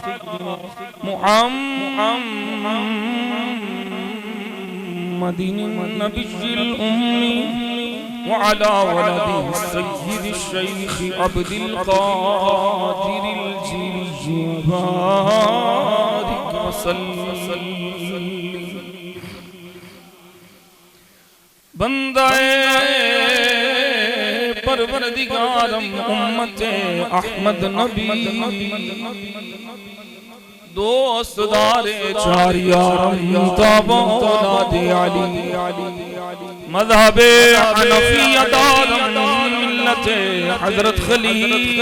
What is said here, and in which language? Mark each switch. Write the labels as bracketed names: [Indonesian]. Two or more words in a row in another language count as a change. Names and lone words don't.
[Arabic] محمد النبي الأمي وعلى ولده سيد الشيخ عبد القادر الجيلي بارك وسلم. [Persian] بندهٔ پروردگارم امت احمد نبی دوستدار چار یارم تابع اولاد علی مذهب حنفیه دارم ملت حضرت خلیل